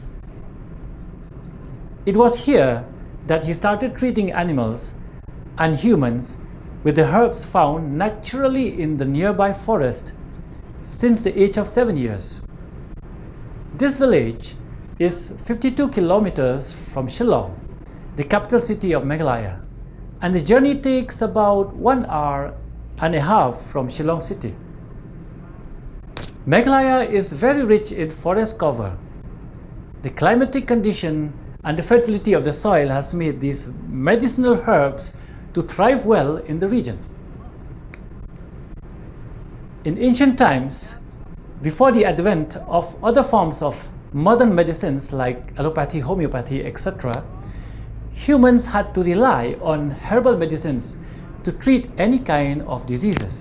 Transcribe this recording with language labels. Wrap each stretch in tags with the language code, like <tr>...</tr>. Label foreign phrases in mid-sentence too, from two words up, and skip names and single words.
<en>It was here that he started treating animals and humans with the herbs found naturally in the nearby forest since the age of 7 years. This village is 52 kilometers from Shillong, the capital city of Meghalaya, and the journey takes about 1 hour and a half from Shillong city. Meghalaya is very rich in forest cover. The climatic condition and the fertility of the soil has made these medicinal herbs to thrive well in the region. In ancient times, before the advent of other forms of modern medicines like allopathy, homeopathy, etc., humans had to rely on herbal medicines to treat any kind of diseases.</en>